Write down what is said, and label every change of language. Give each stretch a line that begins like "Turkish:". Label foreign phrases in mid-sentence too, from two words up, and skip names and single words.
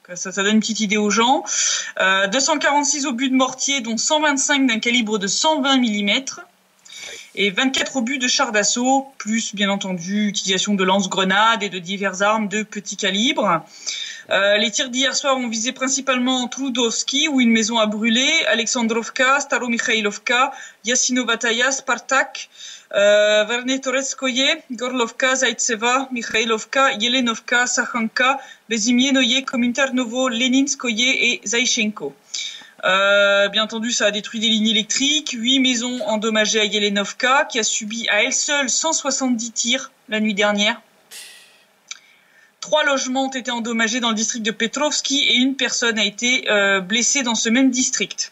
French: Ça donne une petite idée aux gens. 246 obus de mortier, dont 125 d'un calibre de 120 mm. Et 24 obus de chars d'assaut, plus bien entendu utilisation de lance-grenades et de diverses armes de petit calibre. Les tirs d'hier soir ont visé principalement Trudovski, où une maison a brûlé, Alexandrovka, Staromikhaïlovka, Yasinovataya, Spartak, Vernetoretskoye, Gorlovka, Zaitseva, Mikhailovka, Yelenovka, Sakhanka, Bezimienoye, Kominternovo, Leninskoye et Zaïchenko. Bien entendu, ça a détruit des lignes électriques, 8 maisons endommagées à Yelenovka, qui a subi à elle seule 170 tirs la nuit dernière. 3 logements ont été endommagés dans le district de Petrovski et une personne a été blessée dans ce même district.